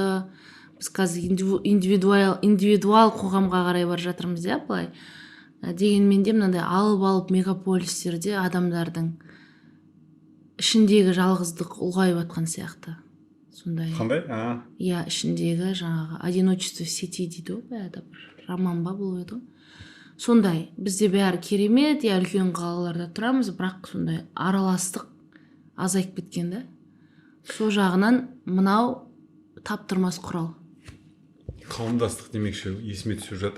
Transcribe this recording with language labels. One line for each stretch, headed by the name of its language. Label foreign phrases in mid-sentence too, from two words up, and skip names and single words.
Kazakh: Біз қазір индивидуал қоғамға қарай бар жатырмыз, былай. Дегенмен де мынандай алып мегаполистерде адамдардың ішіндегі жалғыздық ұлғайып жатқан сияқты. Сондай. Қандай? Ішіндегі жаңағы
Russian: одиночество в сети
Kazakh: дейді ғой, роман ба бұл еді. Сондай, бізде бәрі керемет, үлкен қалаларда тұрамыз, бірақ сондай араластық азайып кеткен да. Сол жағынан мынау таптырмас құрал. Қауымдастық демекші есіме түсіп жатыр.